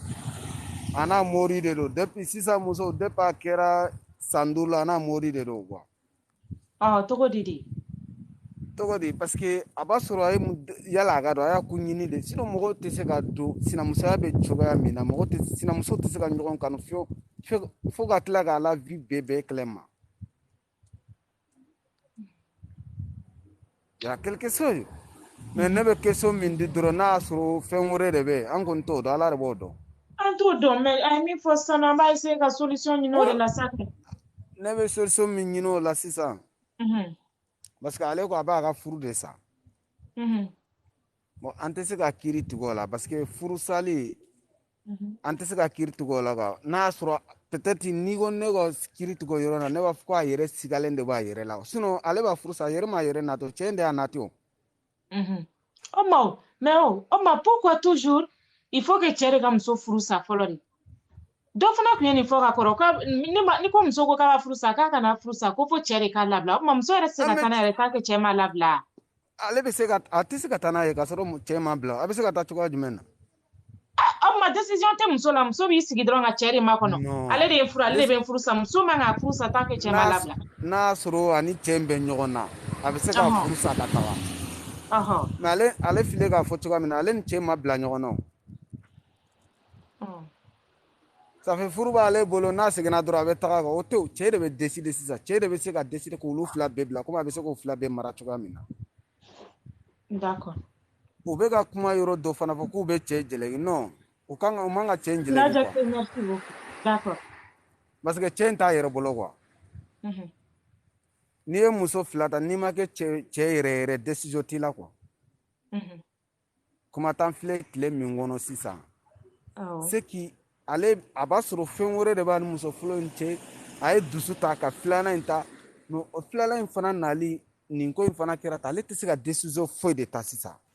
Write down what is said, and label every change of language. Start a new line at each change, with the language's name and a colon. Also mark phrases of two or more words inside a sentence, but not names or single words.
Bambara: A n'a mori de don depuis sisan muso depuis a kɛra san 5 la a n'a mori de don quoi. Togo di? Togo di
French: parce que
Bambara: a b'a sɔrɔ a ye yala a ka dɔn a y'a kun ɲini de sinon mɔgɔw tɛ se ka don sinamusoya bɛ cogoya min na sinamuso tɛ se ka ɲɔgɔn kanu fo ka tila k'a
French: la vie
Bambara: bɛɛ kɛlɛ ma.
French: Il y a quelque chose.
Bambara: Mais ne bɛ question min di dɔrɔn n'a y'a sɔrɔ fɛn wɛrɛ de bɛ yen an kɔni t'o dɔn ala de b'o dɔn. An t'o dɔn mais a ye min fɔ sisan an b'a essayer ka solution ɲini o de la sa. Ne bɛ solution min ɲini o la sisan.
French: Parce que
Bambara: ale ko a b'a ka furu de sa. Bon an tɛ se ka kiiri tigɛ o la
French: parce que
Bambara: furusali an tɛ se ka kiiri tigɛ o la quoi n'a y'a sɔrɔ peut-être n'i ko ne ka kiiri tigɛ o yɔrɔ la ne b'a fɔ ko a yɛrɛ sigalen de b'a yɛrɛ la sinon ale b'a furu sa a yɛrɛ m'a yɛrɛ nati o cɛ in de y'a nati o.
French: Mais pourquoi toujours il faut que
Bambara: cɛ de ka muso furu sa fɔlɔ de dɔ fana tun ye nin fɔ ka kɔrɔ ni ko muso ko k'a b'a furu sa k'a kana furu sa ko fo cɛ de k'a labila o tuma muso yɛrɛ tɛ se ka taa n'a yɛrɛ
French: tant que
Bambara: cɛ m'a labila. Ale bɛ se ka a tɛ se ka taa n'a ye k'a sɔrɔ cɛ m'a bila a bɛ se ka taa cogoya jumɛn na. O tuma décision tɛ muso la muso b'i sigi dɔrɔn ka cɛ de makɔnɔ ale de ye furu ale de bɛ furu sa muso man ka furu sa
French: tant que
Bambara: cɛ m'a labila. N'a sɔrɔ ani cɛ in bɛ ɲɔgɔn na a bɛ se ka furu sa ka taga. Mais ale filɛ k'a fɔ cogoya min na ale ni cɛ ma bila ɲɔgɔn na o.
French: Ça fait
Bambara: furu b'ale bolo n'a seginna dɔrɔn a bɛ taga o tɛ o cɛ de bɛ décider sisan cɛ de bɛ se ka décider k'olu fila bɛɛ bila komi a bɛ se k'o fila bɛɛ mara cogoya min na.
French: D'accord.
Bambara: U bɛ ka kuma yɔrɔ dɔ fana fɔ k'u bɛ cɛ jalaki non u man ka cɛ in jalaki quoi.
French: Merci beaucoup. D'accord. Parce que
Bambara: cɛ in t'a yɛrɛ bolo quoi. N'i ye muso fila ta n'i ma kɛ cɛ yɛrɛ décision t'i la quoi. Kuma t'an filɛ tile min kɔnɔ sisan.
French: C'est que
Bambara: ale a b'a sɔrɔ fɛn wɛrɛ de b'a ni muso fɔlɔ in cɛ a ye dusu ta ka filanan in ta mais o filanan in fana nali nin ko in fana kɛra ta ale tɛ se ka décision foyi de ta sisan.